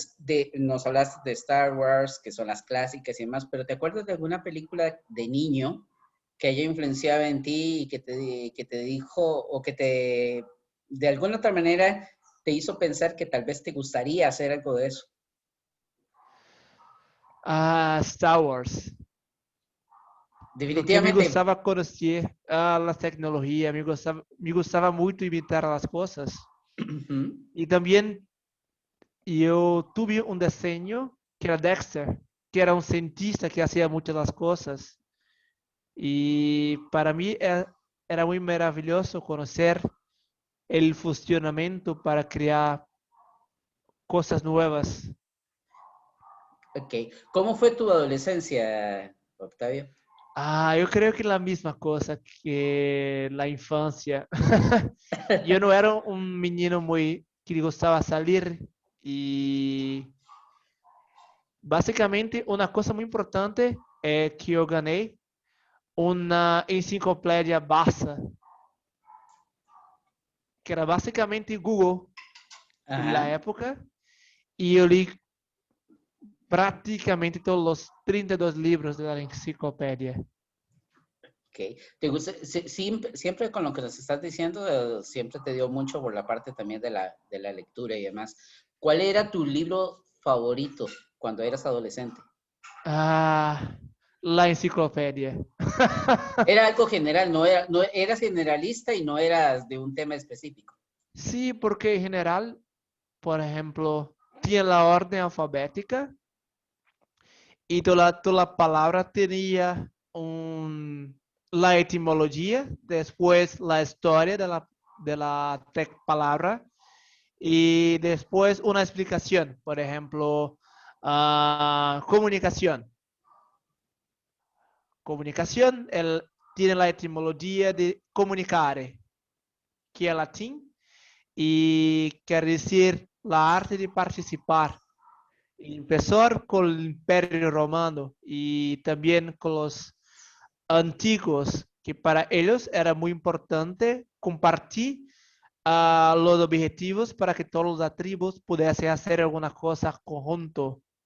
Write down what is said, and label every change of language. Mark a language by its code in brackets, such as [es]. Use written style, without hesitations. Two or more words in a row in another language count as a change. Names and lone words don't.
[es] ¿Recuerdas nos hablaste de Star Wars, que son las clásicas y demás, pero ¿te acuerdas de alguna película de niño que haya influenciado en ti y que te dijo o de alguna otra manera, te hizo pensar que tal vez te gustaría hacer algo de eso? Ah, Star Wars. [pt] Porque me [es] Definitivamente. [pt] gostava conhecer a tecnologia, me gostava muito imitar as coisas. E também eu tive um desenho que era Dexter, que era um cientista que fazia muitas das coisas. E para mim era muito maravilhoso conhecer o funcionamento para criar coisas novas. [es] Ok. ¿Cómo fue tu adolescencia, Octavio? [pt] Eu creio que é a mesma coisa que a infância. Eu não era um menino muito que gostava de sair e basicamente uma coisa muito importante é que eu ganhei uma enciclopédia Barça, que era basicamente Google na [es] Ajá. [pt] época, e eu li praticamente todos os 32 livros da enciclopédia. [es] Ok. ¿Te gusta, siempre con lo que nos estás diciendo, siempre te dio mucho por la parte también de la lectura y demás? ¿Cuál era tu libro favorito cuando eras adolescente? Ah, la enciclopédia. Era algo general, no eras generalista y no eras de un tema específico. Sí, porque en general, por ejemplo, [pt] tinha a ordem alfabética e toda a palavra tinha a etimologia, depois a história da palavra e depois uma explicação. Por exemplo, comunicação. Comunicação tem a etimologia de comunicare, que é latim e quer dizer a arte de participar. [es] Empezó con el Imperio Romano y también con los antiguos, que para ellos era muy importante compartir los objetivos para que todas las tribus pudiesen hacer alguna cosa conjunto.